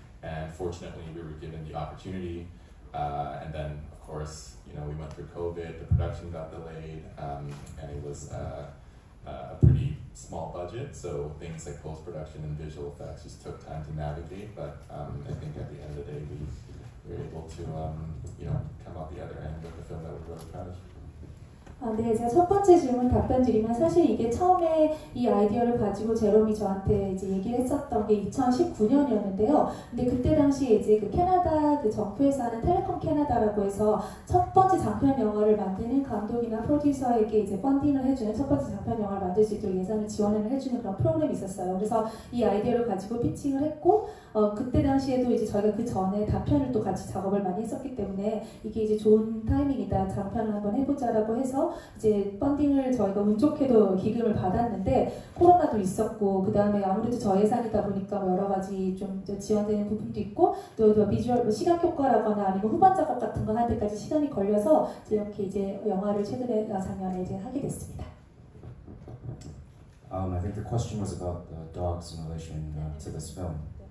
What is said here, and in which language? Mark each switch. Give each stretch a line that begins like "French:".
English: And fortunately, we were given the opportunity. And then, of course, we went through COVID, the production got delayed, and it was a pretty small budget, so things like post-production and visual effects just took time to navigate, but I think at the end of the day we were able to come out the other end with a film that we're really proud of.
Korean: 네, 제가 첫 번째 질문 답변 드리면 사실 이게 처음에 이 아이디어를 가지고 제롬이 저한테 이제 얘기를 했었던 게 2019년이었는데요. 근데 그때 당시에 이제 그 캐나다 그 정부에서 하는 텔레콤 캐나다라고 해서 첫 번째 장편 영화를 만드는 감독이나 프로듀서에게 이제 펀딩을 해주는 첫 번째 장편 영화를 만들 수 있도록 예산을 지원을 해주는 그런 프로그램이 있었어요. 그래서 이 아이디어를 가지고 피칭을 했고, 그때 당시에도 이제 저희가 그 전에 단편을 또 같이 작업을 많이 했었기 때문에 이게 이제 좋은 타이밍이다, 장편을 한번 해보자라고 해서 이제 펀딩을 저희가 운 좋게도 기금을 받았는데 코로나도 있었고 그 다음에 아무래도 저예산이다 보니까 여러 가지 좀 지원되는 부분도 있고 또 비주얼 시각 효과라거나 아니면 후반 작업 같은 거 할 때까지 시간이 걸려서 이렇게 이제 영화를 최근에 작년에 이제 하게 됐습니다.
English: I think the question was about the dogs in relation to this film.